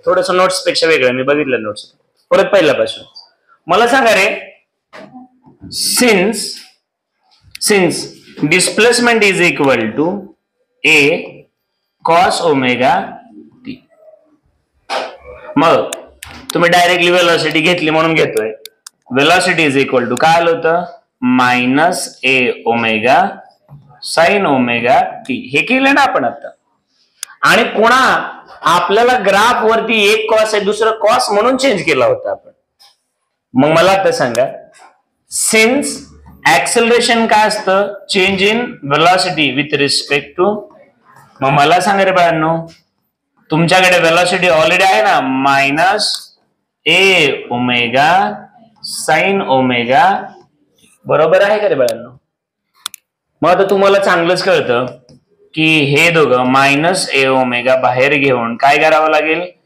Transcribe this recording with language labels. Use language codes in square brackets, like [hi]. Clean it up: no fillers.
[mr] थोडस नोट्स पेक्षा वेगळं, मी बघितलं नोट्स. परत पहिल्यापासून मला सांगा रे, [en] Since displacement is equal to A cos omega t. [mr] मग तुम्ही डायरेक्टली वेलॉसिटी घेतली म्हणून घेतोय. [en] velocity is equal to [mr] काय आलं होतं? [en] Minus A omega sine omega t. [mr] हे केलं ना आपण आता. आणि पुन्हा आपल्याला ग्राफ वरती एक कॉस आहे, दुसरं कॉस म्हणून चेंज केला होता आपण. मग मला आता सांगा, सिन्स ऍक्सेलरेशन काय असतं? [en] Change in velocity with respect to. [mr] मग मला सांगा रे बाळांनो, तुमच्याकडे वेलॉसिटी ऑलरेडी आहे ना, [en] Minus A omega sine omega. [mr] बरोबर आहे का रे बाळांनो? मग आता तुम्हाला चांगलंच कळतं की हे दोघं [en] minus A omega [mr] बाहेर घेऊन काय करावं लागेल?